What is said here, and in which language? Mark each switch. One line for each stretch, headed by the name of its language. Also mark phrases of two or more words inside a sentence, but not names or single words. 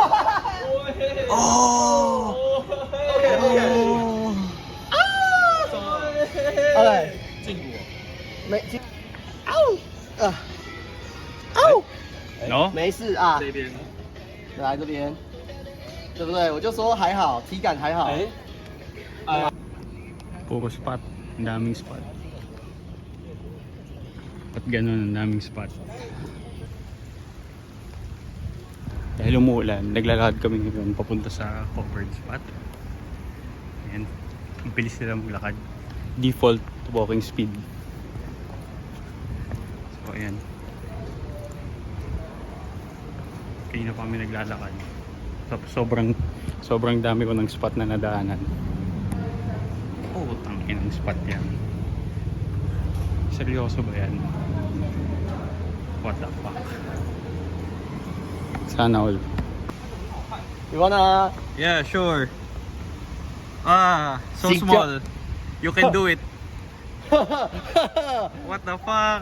Chinese: 哦。OK。进步。没进。哦。喏，没事啊。这边。来这边，对不对？我就说还好，体感还好。
Filipino: Puro spot. Ang daming spot. At ganun, ang daming spot. Dahil umuulan, naglalakad kami ngayon papunta sa covered spot. Ayan. Ang bilis nila maglakad.
English: Default walking speed.
Filipino: So, ayan. Kaya na pa kami naglalakad. Sobrang dami ko ng spot na nadaanan. Oh, tangin ang spot yan. Seryoso ba yan?
English: What the fuck?
Filipino: Sana all.
English: You wanna? Yeah, sure. So
Filipino: Sigla.
English: small. You can do it. What the fuck?